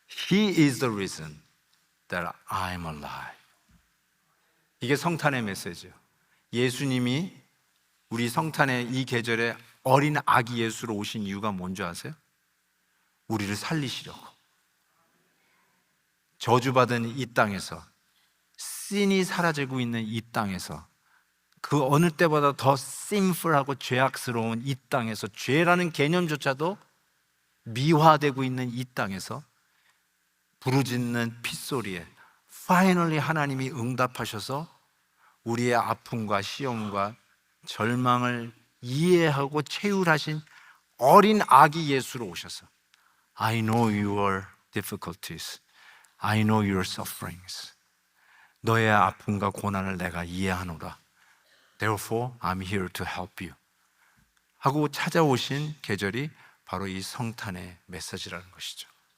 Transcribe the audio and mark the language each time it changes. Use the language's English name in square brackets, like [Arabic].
[English] He is the reason that I'm alive. [Korean] 이게 성탄의 메시지예요. 예수님이 우리 성탄의 이 계절에 어린 아기 예수로 오신 이유가 뭔지 아세요? 우리를 살리시려고. 저주받은 이 땅에서, 씬이 사라지고 있는 이 땅에서, 그 어느 때보다 더 심플하고 죄악스러운 이 땅에서, 죄라는 개념조차도 미화되고 있는 이 땅에서 부르짖는 핏소리에 파이널리 하나님이 응답하셔서 우리의 아픔과 시험과 절망을 이해하고 체휼하신 어린 아기 예수로 오셔서 [English] I know your difficulties. I know your sufferings. [Korean] 너의 아픔과 고난을 내가 이해하노라. [English] Therefore, I'm here to help you. [Korean] 하고 찾아오신 계절이 바로 이 성탄의 메시지라는 것이죠.